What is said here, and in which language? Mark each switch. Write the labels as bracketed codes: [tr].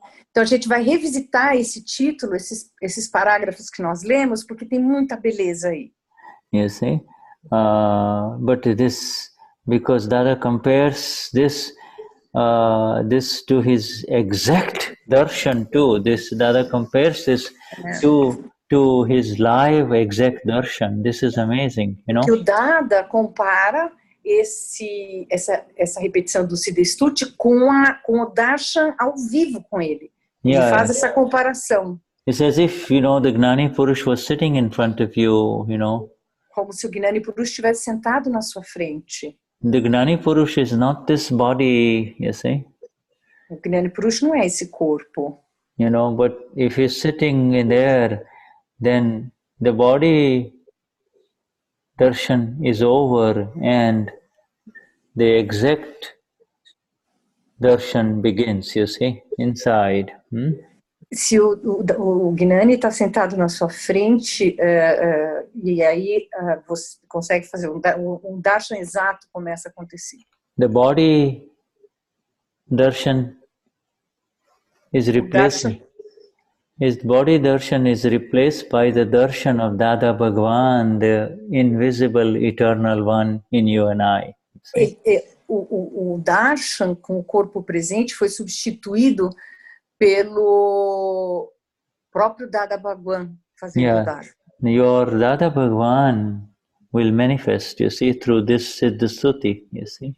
[pt] Então a gente vai revisitar esse título, esses parágrafos que nós lemos, porque tem muita beleza aí. [en] You see, but this, because Dada compares this to his exact darshan too. This Dada compares this to his live exact darshan. This is amazing, [pt] Que o Dada compara essa repetição do Siddha Stuti com o darshan ao vivo com ele. Ele faz essa comparação. [en] It's as if, the Gnani Purush was sitting in front of you, [pt] Como se o Gnani Purush estivesse sentado na sua frente. [en] The Gnani Purush is not this body, you see. [pt] O Gnani Purush não é esse corpo. [en] But if he's sitting in there, then the body darshan is over and the exact darshan begins, you see, inside. [pt] Se o Gnani está sentado na sua frente e aí você consegue fazer um darshan exato começa a acontecer. [en] The body darshan is replaced. His body darshan is replaced by the darshan of Dada Bhagwan, the invisible eternal one in you and I. [pt] O darshan com o corpo presente foi substituído pelo próprio Dada Bhagwan fazendo o darshan. [en] Your Dada Bhagwan will manifest, you see, through this Siddha Stuti, you see.